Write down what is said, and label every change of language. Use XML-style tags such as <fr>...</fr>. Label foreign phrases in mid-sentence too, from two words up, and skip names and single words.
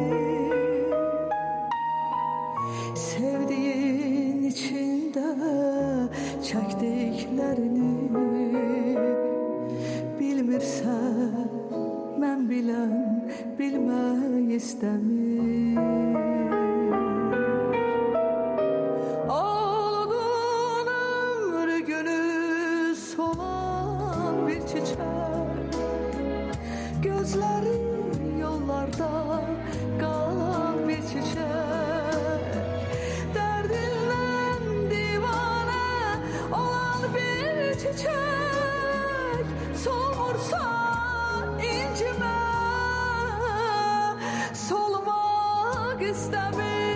<az>Sevdiğin içində çəkdiklərini bilmirsən, mən bilən bilmək istəmir. Aldın ömrü günü solan bir</az> <tr>çiçek, gözleri yollarda kalan bir çiçek, derdinden divane olan bir çiçek, solmursa incime, solmak istemir.</tr>